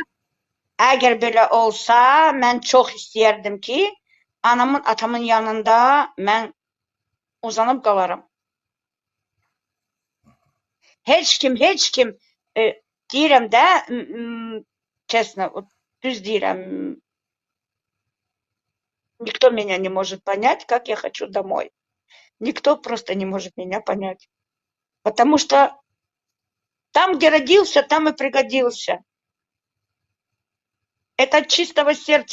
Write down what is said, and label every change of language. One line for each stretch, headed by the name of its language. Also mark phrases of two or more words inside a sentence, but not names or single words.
Azerbaijani: Əgər belə olsa, mən çox istəyərdim ki, anamın, atamın yanında mən uzanıb qalaram. Heç kim deyirəm də, честно, düz deyirəm.
Russian: Никто меня не может понять, как я хочу домой. Никто просто не может меня понять. Потому что там, где родился, там и пригодился. Это от чистого сердца.